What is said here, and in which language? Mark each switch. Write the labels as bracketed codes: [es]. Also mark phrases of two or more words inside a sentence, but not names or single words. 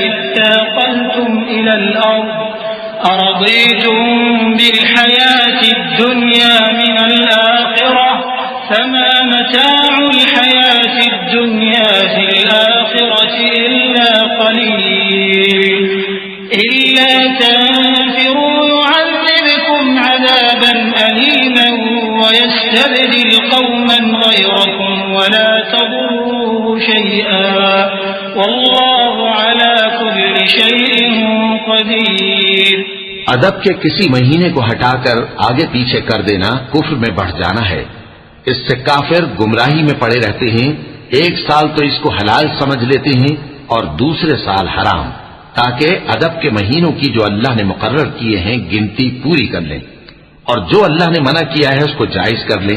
[ar] اثاقلتم إلى الأرض أرضيتم بالحياة الدنيا من الآخرة فما متاع الحياة الدنيا في الآخرة إلا قليل إلا تنفروا يعذبكم عذابا أليما ويستبدل قوما غيركم ولا تضروه شيئا والله على كل شيء قدير. [hi] अदब के किसी महीने को हटाकर आगे पीछे कर देना कुफ्र में बढ़ जाना है। इससे काफिर गुमराही में पड़े रहते हैं। एक साल तो इसको हलाल समझ लेते हैं और दूसरे साल हराम, ताकि अदब के महीनों की जो अल्लाह ने मुकर्रर किए हैं गिनती पूरी कर लें, और जो अल्लाह ने मना किया है उसको जायज कर लें।